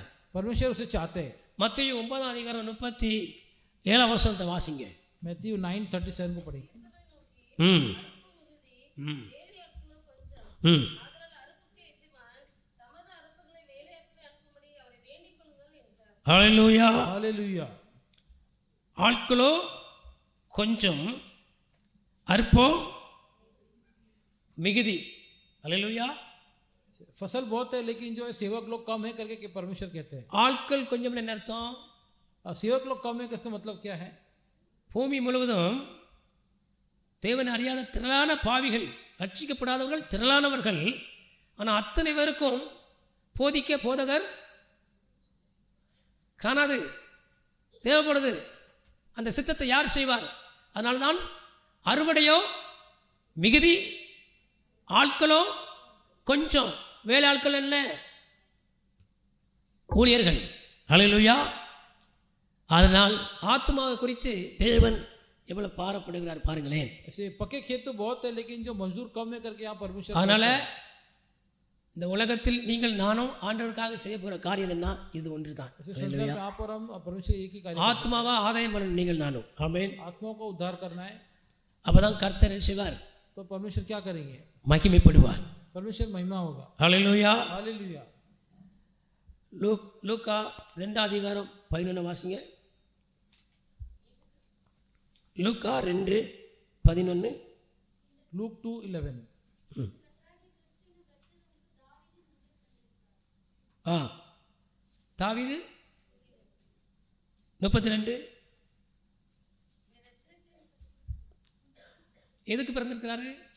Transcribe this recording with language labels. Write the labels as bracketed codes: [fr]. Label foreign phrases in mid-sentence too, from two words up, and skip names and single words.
[hi] परमेश्वर उसे चाहते हैं. [ta] மத்தேயு 9 அதிகாரம் 37 வசனத்தை வாசிங்க. [hi] मैथ्यू 9:37 को पढ़ेंगे. [ta] ம் ம் ம் ஹல்லேலூயா. [hi] हालेलुया. [ta] ஆட்களோ கொஞ்சம், அற்போ மிகுதி. அல்லேலூயா. [hi] फसल बहुत है लेकिन जो है सेवक लोग कम है करके के परमेश्वर कहते हैं. [ta] ஆட்கள் கொஞ்சம் என்ன அர்த்தம்? [hi] सेवक लोग कम है इसका मतलब क्या है? [ta] பூமி முழுவதும் தேவனை அறியாத திரளான பாவிகள், ரட்சிக்கப்படாதவர்கள் திரளானவர்கள். ஆனால் அத்தனை பேருக்கும் போதிக்க போதகர் காணாது, தேவைப்படுது. அந்த சித்தத்தை யார் செய்வார்? அதனால்தான் அறுவடையோ மிகுதி, ஆட்களோ கொஞ்சம். வேலை ஆட்கள் என்ன? ஊழியர்கள். அல்லேலூயா. அதனால் ஆத்மாவை குறித்து தேவன் எவ்வளவு பாரப்படுகிறார் பாருங்களேன். [hi] ऐसे पक्के खेत तो बहुत है लेकिन जो मजदूर कम है करके यहाँ परमेश्वर. [ta] அதனால இந்த உலகத்தில் நீங்கள் நானும் ஆண்டவருக்காக செய்ய போகிற காரியம் என்ன? இது ஒன்று தான். ஆத்மாவா ஆதாயம் பண்ணணும் நீங்கள் நானும். ஆமென். [hi] आत्माओं को उद्धार करना है. [ta] அப்பதான் கர்த்தர் என்ன செய்வார்? [hi] तो परमेश्वर क्या करेंगे? [ta] மகிமைப்படுவார். [hi] परमेश्वर महिमा होगा. [ta] ஹல்லேலூயா. [hi] हालेलुया. [ta] லூக்கா 2 அதிகாரம் 11 வாசிங்க. லூக்கா 2:11. Luke 2:11. தாவீது 32 எதுக்கு பிறந்திருக்கிறாரு?